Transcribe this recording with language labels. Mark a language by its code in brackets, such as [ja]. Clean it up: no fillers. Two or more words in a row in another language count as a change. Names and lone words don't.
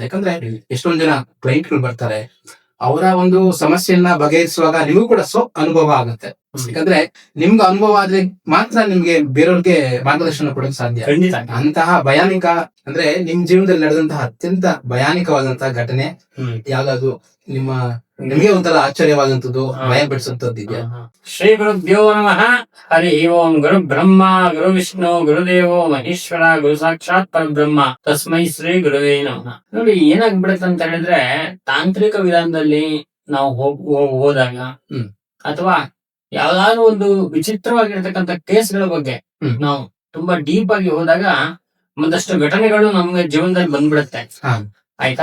[kn] ಯಾಕಂದ್ರೆ ಎಷ್ಟೊಂದ್ ಜನ ಕ್ಲೈಂಟ್ಗಳು ಬರ್ತಾರೆ, ಅವರ ಒಂದು ಸಮಸ್ಯೆಯನ್ನ ಬಗೆಹರಿಸುವಾಗ ನಿಮಗೂ ಕೂಡ ಅನುಭವ ಆಗುತ್ತೆ. ಯಾಕಂದ್ರೆ ನಿಮ್ಗೆ ಅನುಭವ ಆದ್ರೆ ಮಾತ್ರ ನಿಮ್ಗೆ ಬೇರೆಯವ್ರಿಗೆ ಮಾರ್ಗದರ್ಶನ ಕೊಡೋಕೆ ಸಾಧ್ಯ. ಅಂತಹ ಭಯಾನಕ ಅಂದ್ರೆ ನಿಮ್ ಜೀವನದಲ್ಲಿ ನಡೆದಂತಹ ಅತ್ಯಂತ ಭಯಾನಕವಾದಂತಹ ಘಟನೆ ಯಾವ್ದಾದ್ರು ನಿಮ್ಗೆ ಒಂಥರ ಆಶ್ಚರ್ಯವಾದಂತದ್ದು, ಭಯ ಬಿಡಿಸುವಂತದ್ದು ಇದೆಯಾ? [sa] ಶ್ರೀ ಗುರುಭ್ಯೋ ನಮಃ. ಹರಿ ಓಂ. ಗುರು ಬ್ರಹ್ಮ ಗುರು ವಿಷ್ಣು ಗುರುದೇವೋ ಮಹೇಶ್ವರ ಗುರು ಸಾಕ್ಷಾತ್ ಪರಬ್ರಹ್ಮ ತಸ್ಮೈ ಶ್ರೀ ಗುರುವೇ ನಮಃ. [kn] ನೋಡಿ, ಏನಾಗ್ಬಿಡುತ್ತೆ ಅಂತ ಹೇಳಿದ್ರೆ, ತಾಂತ್ರಿಕ ವಿಧಾನದಲ್ಲಿ ನಾವು ಹೋದಾಗ ಅಥವಾ ಯಾವ್ದಾದ್ರು ಒಂದು ವಿಚಿತ್ರವಾಗಿರ್ತಕ್ಕಂಥ ಕೇಸ್ಗಳ ಬಗ್ಗೆ ನಾವು ತುಂಬಾ ಡೀಪ್ ಆಗಿ ಹೋದಾಗ ಒಂದಷ್ಟು ಘಟನೆಗಳು ನಮ್ಗೆ ಜೀವನದಲ್ಲಿ ಬಂದ್ಬಿಡುತ್ತೆ. ಆಯ್ತಾ?